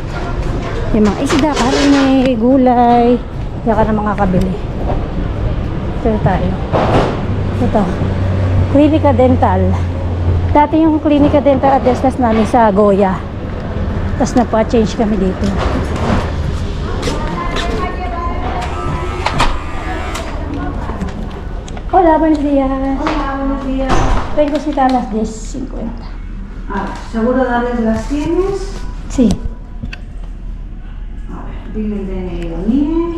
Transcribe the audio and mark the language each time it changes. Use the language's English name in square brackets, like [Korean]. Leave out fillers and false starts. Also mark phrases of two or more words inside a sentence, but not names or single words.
[Filipino] Yung mga isda, karne, gulay. Kaya ka na makakabili. Ito tayo. Ito. Clinica Dental. Dati yung Clinica Dental Adeslas namin sa Goya. Tapos napa-change kami dito. [Spanish] Hola, buenos días. Hola, buenos días. Tengo cita a las 10:50. ¿Seguro darles las tienes? Sí. A ver, dime el DNI o NIE.